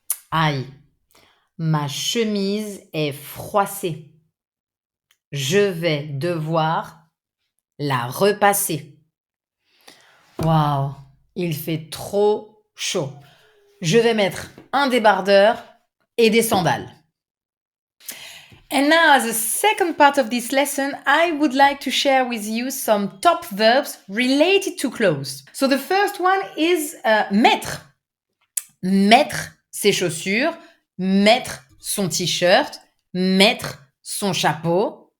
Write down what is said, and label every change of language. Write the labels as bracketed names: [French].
[French] Aïe, ma chemise est froissée. Je vais devoir la repasser. Waouh, il fait trop chaud. Je vais mettre un débardeur et des sandales. [English] And now, as a second part of this lesson, I would like to share with you some top verbs related to clothes. So the first one is mettre. [French] Mettre ses chaussures, mettre son t-shirt, mettre son chapeau.